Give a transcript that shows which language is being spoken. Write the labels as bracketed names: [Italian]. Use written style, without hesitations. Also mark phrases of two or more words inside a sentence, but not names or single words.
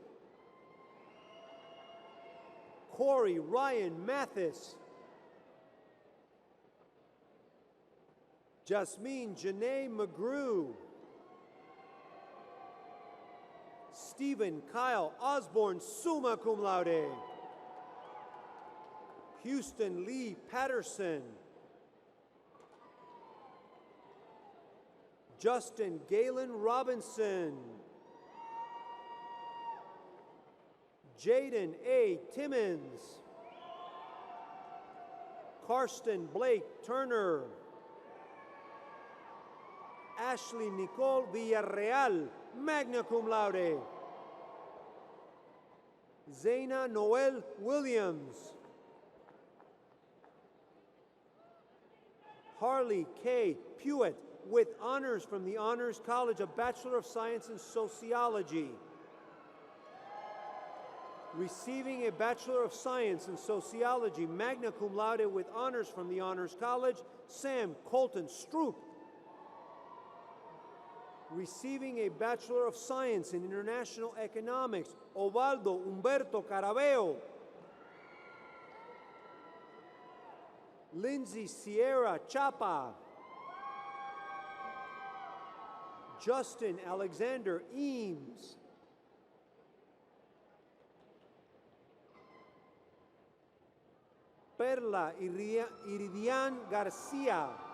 [English] Corey Ryan Mathis. Jasmine Janae McGrew. Stephen Kyle Osborne, [Latin] summa cum laude. [English] Houston Lee Patterson. Justin Galen Robinson. Jaden A. Timmons. Karsten Blake Turner. Ashley Nicole Villarreal, [Latin] magna cum laude. [English] Zaina Noel Williams. Harley K. Pewitt, with honors from the Honors College, a Bachelor of Science in Sociology. Receiving a Bachelor of Science in Sociology, [Latin] magna cum laude, [English] with honors from the Honors College, Sam Colton Stroop. Receiving a Bachelor of Science in International Economics, Ovaldo Humberto Carabeo. Lindsay Sierra Chapa. Justin Alexander Eames. Perla Iridian Garcia.